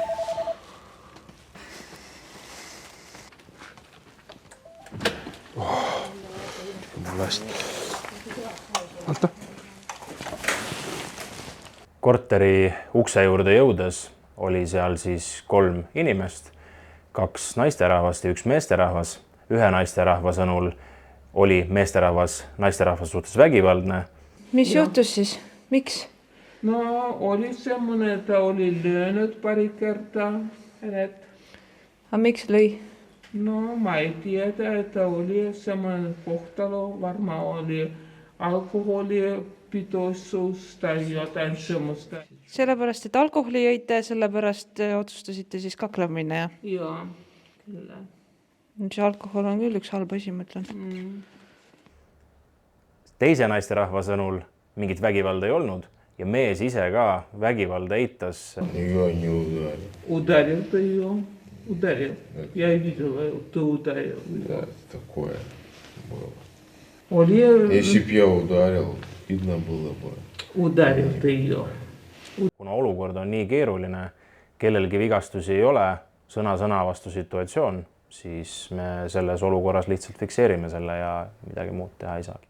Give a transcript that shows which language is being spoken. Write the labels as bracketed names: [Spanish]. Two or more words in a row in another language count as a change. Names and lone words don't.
[Estonian] Korteri ukse juurde jõudes oli seal siis 3 inimest, 2 naisterahvast ja 1 meesterahvas. Ühe naisterahva sõnul oli meesterahvas naisterahvas suhtes vägivaldne. Mis juhtus siis? Miks? [Finnish] No oli semmoinen, että oli lyönyt pari kertaa. [Estonian] A miks lõi? [Finnish] No mä ei tiedä, että oli semmoinen kohtalo. Varmaan oli alkoholipitoisuus tai jotain semmoista. [Estonian] Sellepärast, et alkoholi jõite, sellepärast otsustasite siis kaklema minna, jah? [Finnish] Joo, kyllä. [Estonian] See alkohol on küll üks halb asi, mõtlen. Teise naisterahva sõnul mingit vägivalda ei olnud ja mees ise ka vägivalda eitas. Udaril ta ju. [Russian] Ударил. Я видел, ты ударил. Да, такое было. [Estonian] Oli [Russian] Если б я ударил, видно было бы. Udaril ты ее. [Estonian] Kuna olukord on nii keeruline, kellelgi vigastusi ei ole, sõna vastu situatsioon, siis me selles olukorras lihtsalt fikseerime selle ja midagi muud teha ei saagi.